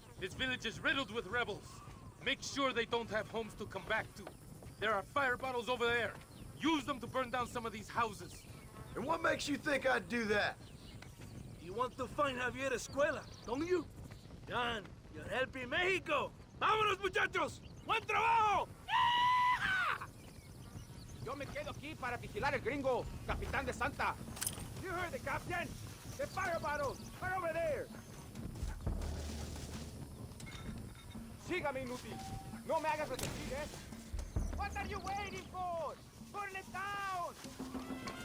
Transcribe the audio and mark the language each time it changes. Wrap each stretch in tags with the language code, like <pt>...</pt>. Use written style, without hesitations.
<en>This village is riddled with rebels. Make sure they don't have homes to come back to. There are fire bottles over there. Use them to burn down some of these houses. And what makes you think I'd do that? You want to find Javier Escuela, don't you? John, you're helping Mexico.</en> <es>¡Vámonos, muchachos! ¡Buen trabajo! Yo me quedo aquí para vigilar el gringo, capitán de Santa.</es> <en>You heard the captain. The fire bottles are over there.</en> <es>Sígame, inútil. No me hagas repetir, ¿eh?</es> <en>What are you waiting for? Burn it down!</en>